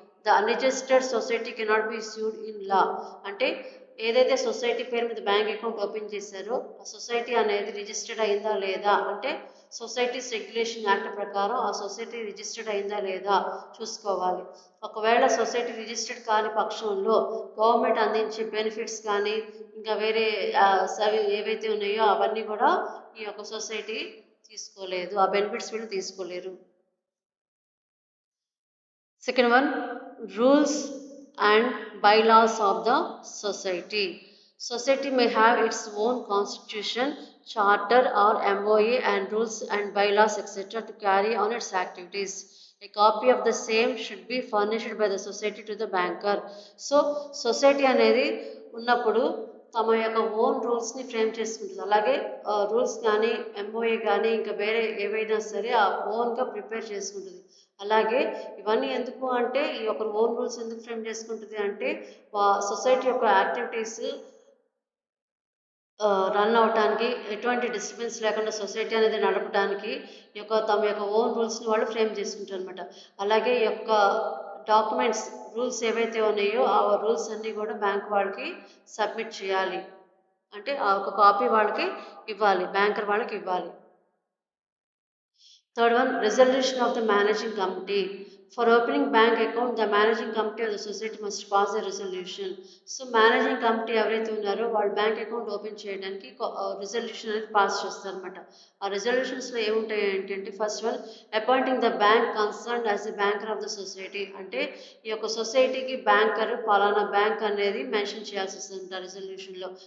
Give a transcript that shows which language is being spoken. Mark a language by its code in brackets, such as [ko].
[en] The unregistered society cannot be sued in law. [te] అంటే ఏదైతే society పేరు మీద బ్యాంక్ అకౌంట్ ఓపెన్ చేశారో ఆ సొసైటీ అనేది రిజిస్టర్డ్ అయిందా లేదా, అంటే సొసైటీస్ రెగ్యులేషన్ యాక్ట్ ప్రకారం ఆ సొసైటీ రిజిస్టర్డ్ అయిందా లేదా చూసుకోవాలి. ఒకవేళ సొసైటీ రిజిస్టర్డ్ కాని పక్షంలో గవర్నమెంట్ అందించే బెనిఫిట్స్ కానీ ఇంకా వేరే ఏవైతే ఉన్నాయో అవన్నీ కూడా ఈ యొక్క సొసైటీ తీసుకోలేదు, ఆ బెనిఫిట్స్ వీళ్ళు తీసుకోలేరు. [en] Second one, rules and bylaws of the society. Society may have its own constitution, charter or MOA and rules and bylaws etc. to carry on its activities. A copy of the same should be furnished by the society to the banker. [te] So society అనేది ఉన్నప్పుడు తమ యొక్క own రూల్స్ని frame చేసుకుంటుంది. అలాగే rules కానీ MOA కానీ ఇంకా వేరే ఏవైనా సరే ఆ ఓన్గా ప్రిపేర్ చేసుకుంటుంది. అలాగే ఇవన్నీ ఎందుకు అంటే ఈ యొక్క ఓన్ రూల్స్ ఎందుకు ఫ్రేమ్ చేసుకుంటుంది అంటే సొసైటీ యొక్క యాక్టివిటీస్ రన్ అవటానికి ఎటువంటి డిస్టర్బెన్స్ లేకుండా సొసైటీ అనేది నడపడానికి తమ యొక్క ఓన్ రూల్స్ని వాళ్ళు ఫ్రేమ్ చేసుకుంటారు అనమాట. అలాగే ఈ యొక్క డాక్యుమెంట్స్ రూల్స్ ఏవైతే ఉన్నాయో ఆ రూల్స్ అన్నీ కూడా బ్యాంక్ వాళ్ళకి సబ్మిట్ చేయాలి. అంటే ఆ ఒక కాపీ వాళ్ళకి ఇవ్వాలి, బ్యాంకర్ వాళ్ళకి ఇవ్వాలి. [en] Third one, resolution of the managing committee. For opening bank account, the managing committee of the society must pass a resolution. [te] So managing committee ఎవరైతే ఉన్నారో వాళ్ళు బ్యాంక్ అకౌంట్ ఓపెన్ చేయడానికి రిజల్యూషన్ అనేది పాస్ చేస్తారు అనమాట. ఆ రిజల్యూషన్స్లో ఏముంటాయి ఏంటంటే first one, [en] Appointing the bank concern as the banker of the society. [te] అంటే ఈ యొక్క సొసైటీకి బ్యాంకర్ పలానా బ్యాంక్ అనేది మెన్షన్ చేయాల్సి వస్తుంది రిజల్యూషన్లో.